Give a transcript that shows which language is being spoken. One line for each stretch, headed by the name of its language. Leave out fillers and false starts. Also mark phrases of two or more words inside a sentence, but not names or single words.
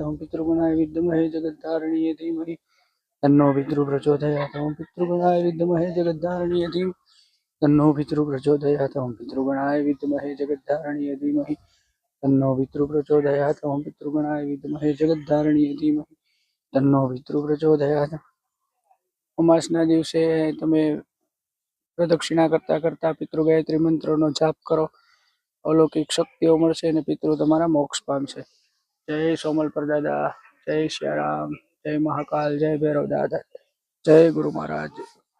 Sanskrit: ओम पितृगणाय विद्महे जगद्धारिणीये धीमहि तन्नो पितृ प्रचोदयात्। ओम पितृगणाय विद्महे जगद्धारिणीये धीमहि तन्नो पितृ प्रचोदयात्। ओम पितृगणाय विद्महे जगद्धारिणीये धीमहि तन्नो पितृ प्रचोदयात्। ओम पितृगणाय विद्महे जगद्धारिणीये धीमहि तन्नो पितृ प्रचोदयात्।
Gujarati: અમાસના દિવસે તમે પ્રદક્ષિણા કરતા કરતા પિતૃ ગાયત્રી મંત્રનો જાપ કરો, અલૌકિક શક્તિઓ મળશે અને પિતૃ તમારા મોક્ષ પામશે। જય સોમલ પરદાદા, જય સિયારામ, જય મહાકાલ, જય ભૈરવ દાદા, જય ગુરુ મહારાજ।